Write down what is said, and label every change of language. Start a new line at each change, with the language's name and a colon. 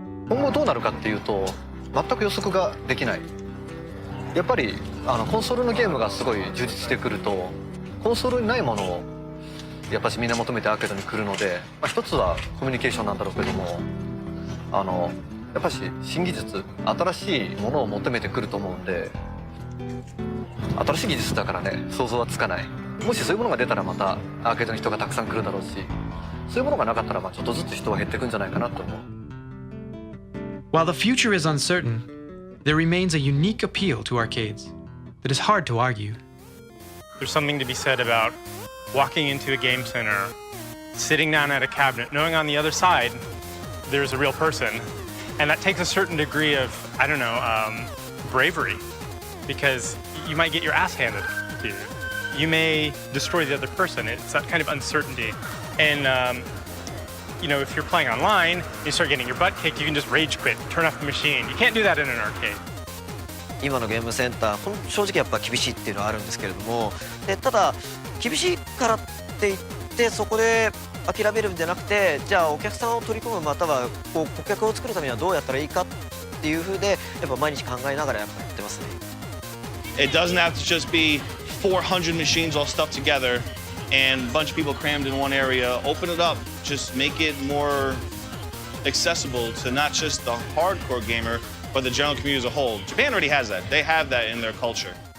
Japanese: 今後どうなるかっていうと全く予測ができない。やっぱりコンソールのゲームがすごい充実してくるとコンソールにないものをやっぱしみんな求めてアーケードに来るので、一つはコミュニケーションなんだろうけどもやっぱし新技術新しいものを求めてくると思うんで、新しい技術だからね想像はつかない。もしそういうものが出たらまたアーケードに人がたくさん来るだろうし、そういうものがなかったらちょっとずつ人は減っていくんじゃないかなと思う。
English: While the future is uncertain, there remains a unique appeal to arcades that is hard to argue. There's something to be said about walking into a game center, sitting down at a cabinet, knowing on the other side there's a real person. And that takes a certain degree of, I don't know, bravery, because you might get your ass handed to you. You may destroy the other person. It's that kind of uncertainty. And if you're playing online, you start getting your butt kicked, you can just rage quit, turn off the machine. You can't do that in an arcade.
Japanese: 今のゲームセンター正直やっぱ厳しいっていうのはあるんですけれども、ただ厳しいからって言ってそこで諦めるんじゃなくて、じゃあお客さんを取り込むまたは顧客を作るためにはどうやったらいいかっていう風でやっぱ毎日考えながらやっぱやってますね。
English: It doesn't have to just be 400 machines all stuck together and a bunch of people crammed in one area. Open it up, just make it more accessible to not just the hardcore gamer, but the general community as a whole. Japan already has that. They have that in their culture.